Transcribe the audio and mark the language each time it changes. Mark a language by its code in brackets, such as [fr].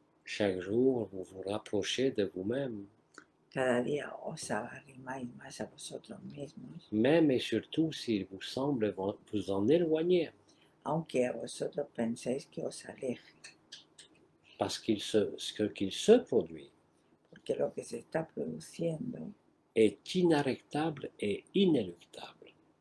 [fr] Chaque jour, vous vous rapprochez de vous-même, [es] cada día os arrimáis más a vosotros mismos, [fr] même et surtout s'il vous semble vous en éloigner, [es] aunque a vosotros penséis que os aleje, [fr] parce ce qu'il se produit [es] porque lo que se está produciendo [fr] est inarrêtable et inéluctable.